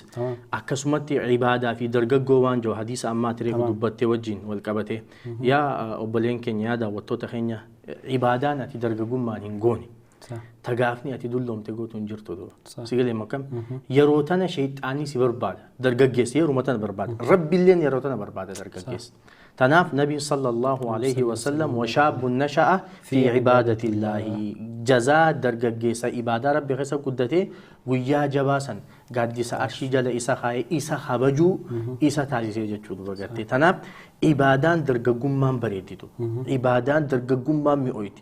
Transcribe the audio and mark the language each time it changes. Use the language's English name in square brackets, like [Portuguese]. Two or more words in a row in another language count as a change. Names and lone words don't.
[Oromo] Akkasumatti ibaadaa fi dargaggoo waan jiru hadiisa ammaa tiree dubbattee wajjin wal qabate yaa obboleen keenya yaa daawwattoota keenya ibaadaan ati dargaggummaan hin goone. Tagaafni ati dulloomte gootuun jirtu dura sigalee makam yeroo tana shayxaanii si barbaada dargaggeessa yeroo tana barbaada rabbiilleen yeroo tana barbaada dargaggeessa tanaaf nabiin [Arabic] صلى الله عليه وسلم وشاب نشأ في عبادة الله [Oromo] jazaa dargaggeessa ibaadaa rabbi keessa guddate guyyaa jabaasan gaaddisa arshii jala isa kaa'ee isa habajuu isa taasisee jechuudha bagartee. Tanaaf ibaadaan dargaggummaan bareeditu ibaadaan dargaggummaan mi'ooyti.